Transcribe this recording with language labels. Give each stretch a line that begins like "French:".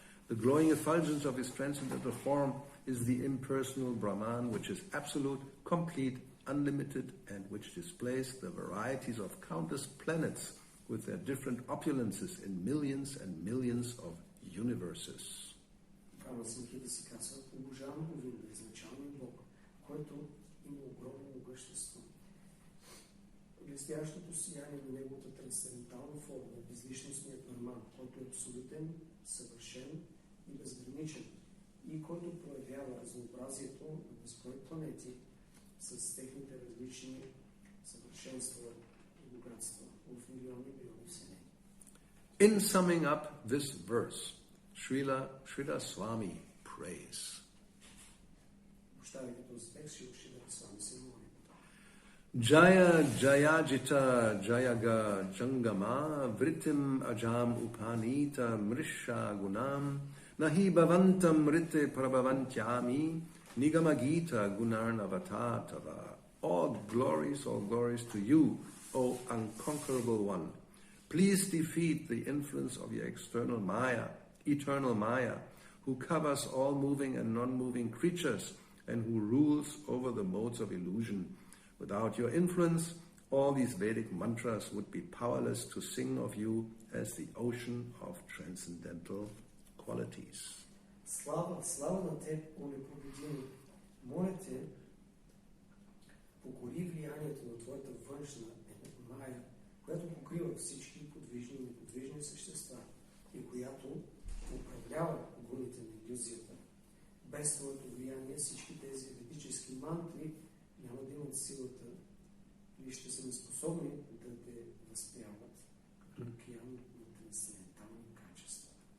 English: The glowing effulgence of his transcendental form is the impersonal Brahman, which is absolute, complete, unlimited, and which displays the varieties of countless planets with their different opulences in millions and millions of universes.
Bulgarian: Брахма Самхита си казва, обожавам Говинда, изначалният Бог, който има огромно могъщество. Блестящото сияние на неговата трансцендентална форма, безличностният Брахман, който е абсолютен, съвършен и безграничен, и който проявява разнообразието на безброй планети с техните различни съвършенства и богатства в милиони вселени.
English: In summing up this verse, Srila Swami prays.
Bulgarian: Поставяйки този текст, Srila Swami се моли.
Sanskrit: Jaya Jayajita Jayaga Jangama Vritim Ajam Upanita Mrisha Gunam Nahi Bhavantam Rite Prabhavantyami Nigamagita Gunarnavatava.
English: All glories to you, O unconquerable one. Please defeat the influence of your external Maya, eternal Maya, who covers all moving and non-moving creatures and who rules over the modes of illusion. Without your influence, all these Vedic mantras would be powerless to sing of you as the ocean of transcendental qualities.
Bulgarian: Слава на теб, о непобедими! Моля те, покори влиянието на твоята външна Майя, която покрива всички подвижни и неподвижни същества и която управлява гуните на илюзията. Без твоето влияние всички тези ведически мантри няма да имат силата или ще са неспособни да те възпяват като океан на трансцендентални качества.